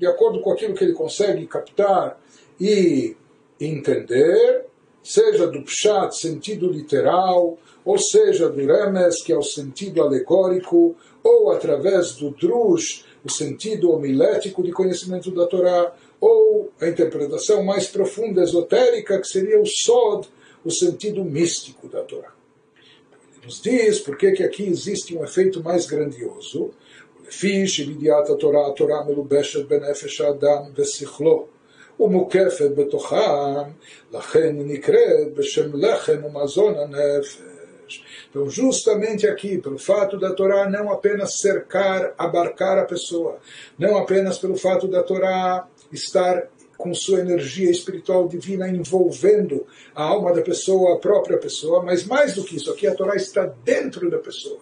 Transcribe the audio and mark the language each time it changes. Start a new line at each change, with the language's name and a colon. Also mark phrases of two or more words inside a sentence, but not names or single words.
Portuguese: acordo com aquilo que ele consegue captar e entender, seja do pshat, sentido literal, ou seja do remes, que é o sentido alegórico, ou através do drush, o sentido homilético de conhecimento da Torá, ou a interpretação mais profunda, esotérica, que seria o o sentido místico da Torá. Ele nos diz por que aqui existe um efeito mais grandioso.
Hebrew: לפי שבידיעת התורה, התורה מלובשת בנפש האדם ושכלו, ומוקפת בתוכם, לכן היא נקראת בשם לחם ומזון הנפש.
Portuguese: Então, justamente aqui, pelo fato da Torá não apenas cercar, abarcar a pessoa, não apenas pelo fato da Torá estar com sua energia espiritual divina envolvendo a alma da pessoa, a própria pessoa, mas mais do que isso, aqui a Torá está dentro da pessoa.